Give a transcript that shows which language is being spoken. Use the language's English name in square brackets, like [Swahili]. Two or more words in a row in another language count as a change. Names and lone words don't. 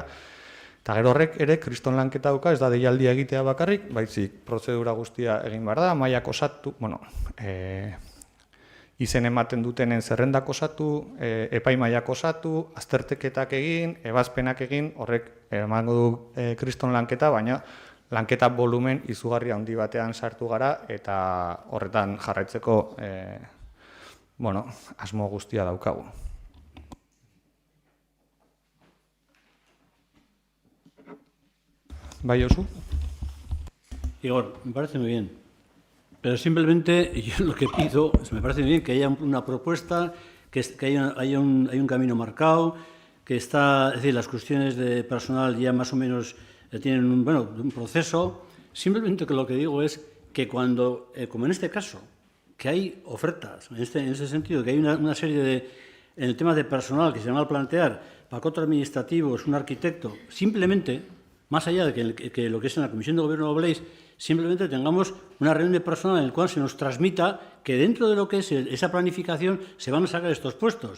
[Basque] Eta gero horrek ere, kriston lanketa dauka, ez da deialdia egitea bakarrik, baizik prozedura guztia egin behar da, mailak osatu, izen ematen dutenen zerrendak osatu, epaimaiak osatu, azterteketak egin, ebazpenak egin, horrek emango du kriston lanketa, baina lanketa volumen izugarri handi batean sartu gara, eta horretan jarraitzeko asmo guztia daukagu. Bai, Josu? [Spanish] Igor, me parece muy bien. Pero simplemente yo lo que pido, me parece muy bien que haya una propuesta, que haya un camino marcado, que está, es decir, las cuestiones de personal ya más o menos tienen un proceso. Simplemente que lo que digo es que cuando, como en este caso, que hay ofertas, en ese sentido, que hay una serie de, en el tema de personal que se van a plantear, pacote administrativo, es un arquitecto, simplemente, más allá de que lo que es en la Comisión de Gobierno lo habléis, simplemente tengamos una reunión de personal en la cual se nos transmita que dentro de lo que es esa planificación se van a sacar estos puestos.